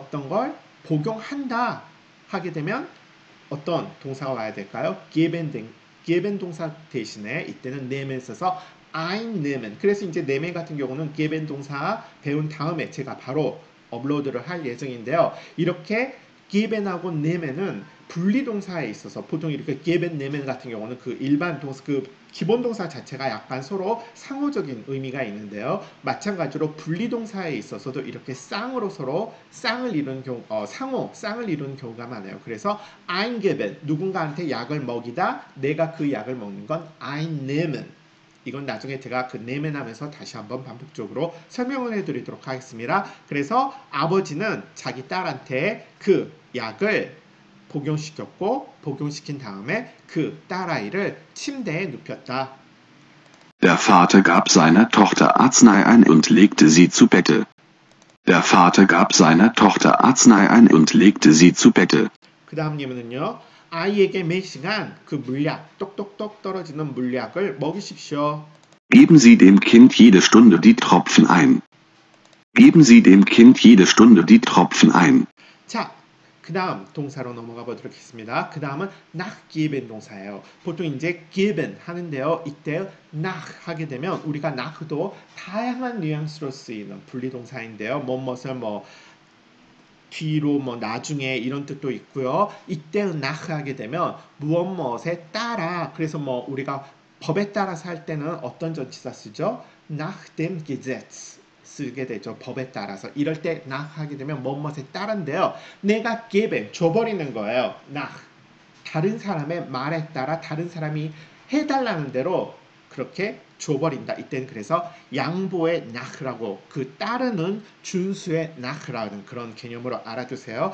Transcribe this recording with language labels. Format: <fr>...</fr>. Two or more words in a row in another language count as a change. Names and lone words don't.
<ko>어떤 걸 복용한다 하게 되면 어떤 동사가 와야 될까요? geben 동사 대신에 이때는 nehmen 써서 einnehmen. 그래서 이제 nehmen 같은 경우는 geben 동사 배운 다음에 제가 바로 업로드를 할 예정인데요. 이렇게 geben하고 nemen은 분리동사에 있어서 보통 이렇게</ko> <de>geben, nehmen</de> <ko>같은 경우는 그 일반 동사, 그 기본 동사 자체가 약간 서로 상호적인 의미가 있는데요. 마찬가지로 분리동사에 있어서도 이렇게 쌍으로 서로 쌍을 이루는 경우, 상호, 쌍을 이루는 경우가 많아요. 그래서 eingeben, 누군가한테 약을 먹이다, 내가 그 약을 먹는 건 einnehmen. 이건 나중에 제가 그 nehmen 하면서 다시 한번 반복적으로 설명을 해드리도록 하겠습니다. 그래서 아버지는 자기 딸한테 그 약을 복용시켰고 복용시킨 다음에 그 딸아이를 침대에 눕혔다.</ko> <de>Der Vater gab seiner Tochter Arznei ein und legte sie zu Bette. Der Vater gab seiner Tochter Arznei ein und legte sie zu Bette.</de> <ko>그 다음 예문은요. 아이에게 매 시간 그 물약, 똑똑똑 떨어지는 물약을 먹이십시오.</ko> <de>Geben Sie dem Kind jede Stunde die Tropfen ein. Geben Sie dem Kind jede Stunde die Tropfen ein.</de> <ko>자, 그 다음 동사로 넘어가 보도록 하겠습니다. 그 다음은 nachgeben 동사예요. 보통 이제 geben 하는데요. 이때 nach 하게 되면 우리가 nach도 다양한 뉘앙스로 쓰이는 분리동사인데요. 뭐뭇을 뭐 뒤로 뭐 나중에 이런 뜻도 있고요. 이때 nach 하게 되면 무엇무엇에 따라 그래서 뭐 우리가 법에 따라서 할 때는 어떤 전치사 쓰죠?</ko> <de>nach dem Gesetz</de> <ko>쓰게 되죠. 법에 따라서. 이럴 때 nach 하게 되면 뭐뭇에 따른데요. 내가 geben 줘버리는 거예요. nach 다른 사람의 말에 따라 다른 사람이 해달라는 대로 그렇게 줘버린다. 이때는 그래서 양보의 nach라고 그 따르는 준수의 nach라는 그런 개념으로 알아두세요.</ko>